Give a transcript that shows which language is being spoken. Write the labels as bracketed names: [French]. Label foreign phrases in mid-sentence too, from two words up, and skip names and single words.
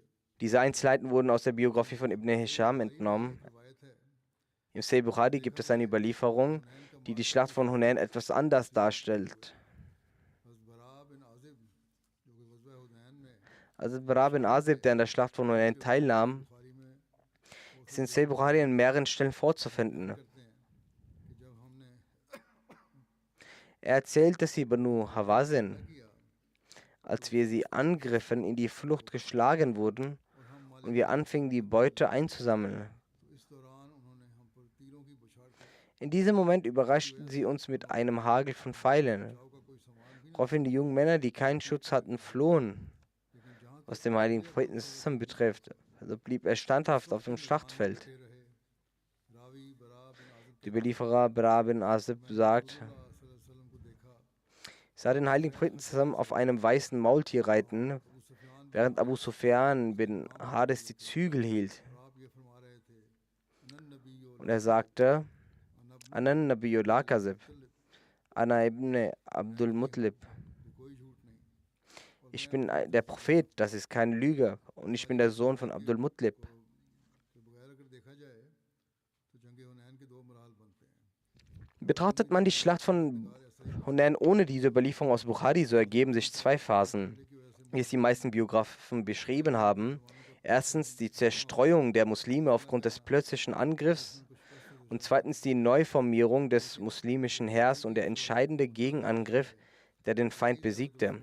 [German] Diese Einzelheiten wurden aus der Biografie von Ibn Hisham entnommen. [Urdu] روایت ہے [German] Im Sahih Bukhari gibt es eine Überlieferung, die die Schlacht von Hunain etwas anders darstellt. [Urdu] حضرت براء بن عازب جو کہ غزوہ حنین میں [German] Also Bara bin Azib, der an der Schlacht von Hunain teilnahm, [Urdu] بخاری میں [German] ist in Sahih Bukhari an mehreren Stellen vorzufinden. [Urdu] کرتے ہیں کہ جب ہم نے [German] Er erzählt, dass sie Banu Hawazin, [Urdu] किया [German] als wir sie angriffen, in die Flucht geschlagen wurden [Urdu] اور ہم مالک [German] und wir anfingen, die Beute einzusammeln. [Urdu] تو اس دوران انہوں نے ہم پر تیروں کی بوچھاڑ کی. [German] In diesem Moment überraschten sie uns mit einem Hagel von Pfeilen. [Urdu] بچاؤ کا کوئی سامان بھی نہیں, [German] Woraufhin die jungen Männer, die keinen Schutz hatten, flohen. [Urdu] لیکن جہاں [German] Was den heiligen Propheten Sallam betrifft, also blieb er standhaft auf dem Schlachtfeld. [Urdu] تک رہے راوی براء بن عازب [German] Der Überlieferer Bara bin Azib sagt, [Urdu] صلی اللہ کو دیکھا. [German] ich sah den heiligen Propheten Sallam auf einem weißen Maultier reiten, [Urdu] अबू सुफियान [German] während Abu Sufyan bin Hades die Zügel hielt. [Urdu] اور آپ یہ فرما رہے تھے [Arabic] أنا النبي [German] Und er sagte, [Arabic] أنا النبي لا كذب، أنا ابن عبد المطلب. [Urdu] کوئی جھوٹ نہیں. [German] Ich bin der Prophet, das ist keine Lüge, und ich bin der Sohn von Abdul Muttalib. [Urdu] تو بغیر اگر دیکھا جائے تو جنگ حنین کے دو مراحل بنتے ہیں. [German] Betrachtet man die Schlacht von Hunain ohne diese Überlieferung aus Bukhari, so ergeben sich zwei Phasen, wie es die meisten Biografen beschrieben haben. Erstens die Zerstreuung der Muslime aufgrund des plötzlichen Angriffs und zweitens die Neuformierung des muslimischen Heers und der entscheidende Gegenangriff, der den Feind besiegte.